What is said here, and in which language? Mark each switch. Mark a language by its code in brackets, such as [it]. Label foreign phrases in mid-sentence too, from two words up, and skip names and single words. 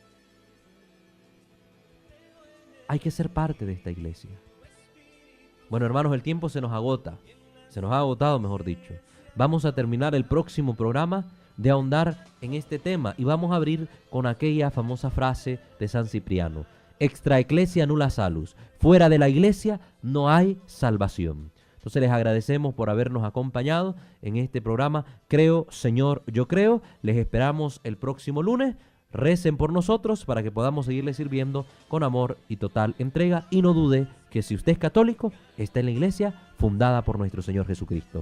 [es] Hay que ser parte de esta iglesia. Bueno, hermanos, el tiempo se nos agota. Se nos ha agotado, mejor dicho. Vamos a terminar el próximo programa de ahondar en este tema y vamos a abrir con aquella famosa frase de San Cipriano: [la] extra ecclesia nulla salus, [es] fuera de la iglesia no hay salvación. Entonces les agradecemos por habernos acompañado en este programa Creo, Señor, yo creo. Les esperamos el próximo lunes. Recen por nosotros para que podamos seguirles sirviendo con amor y total entrega, y no dude que si usted es católico, está en la iglesia fundada por nuestro Señor Jesucristo.